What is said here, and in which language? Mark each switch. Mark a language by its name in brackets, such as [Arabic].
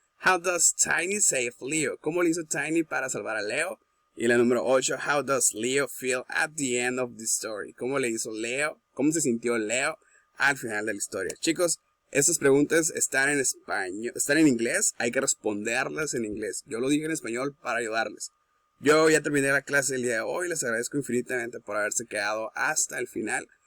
[English] How does Tiny save Leo? [Spanish] ¿Cómo le hizo Tiny para salvar a Leo? Y la número 8. [English] How does Leo feel at the end of the story? [Spanish] ¿Cómo le hizo Leo? ¿Cómo se sintió Leo al final de la historia? Chicos, estas preguntas están en español, están en inglés. Hay que responderlas en inglés. Yo lo dije en español para ayudarles. Yo ya terminé la clase el día de hoy. Les agradezco infinitamente por haberse quedado hasta el final.